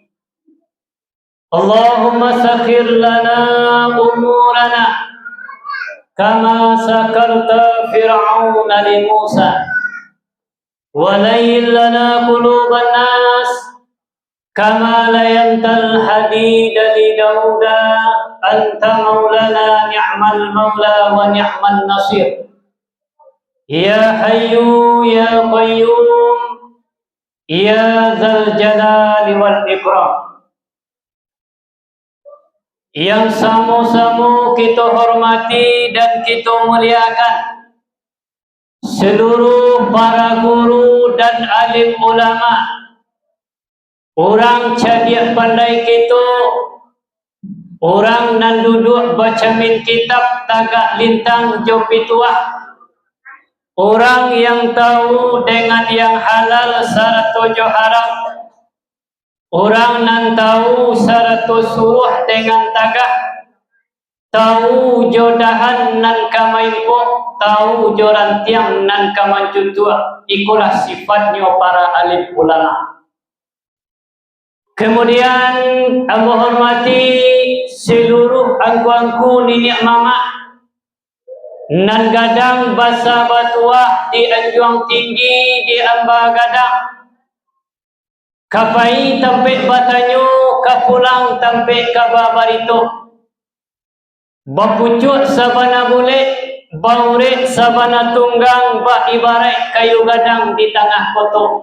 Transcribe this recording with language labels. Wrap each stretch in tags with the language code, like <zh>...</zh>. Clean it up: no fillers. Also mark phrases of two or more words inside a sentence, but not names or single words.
<ar>اللهم سخر لنا أمورنا كما سخرت فرعون لموسى ولين لنا قلوب الناس كما لينت الحديد لداود أنت مولانا نعم المولى ونعم النصير. يا حي يا قيوم يا ذا الجلال والإكرام.</ar> <id>Yang samu-samu kita hormati dan kita muliakan seluruh para guru dan alim ulama,</id> <min>orang cerdik pandai kita, orang nan duduk baca min kitab tagak lintang jo pituah, orang yang tahu dengan yang halal sarata jo haram, orang nan tahu sarata suruh dengan tagak, tahu jo dahan nan kamaimpo, tahu jo rantiang nan kamancutua.</min> <id>Ikulah sifatnya para alim ulama.</id> <min>Kemudian aku hormati seluruh angku-angku nenek mama nan gadang basa batuah di Anjuang Tinggi di Amba Gadang, kapai tampe batanyo kapulang tampe kababarito, bapucuk sabana bule baure sabana tunggang ba ibarat kayu gadang di tengah koto.</min>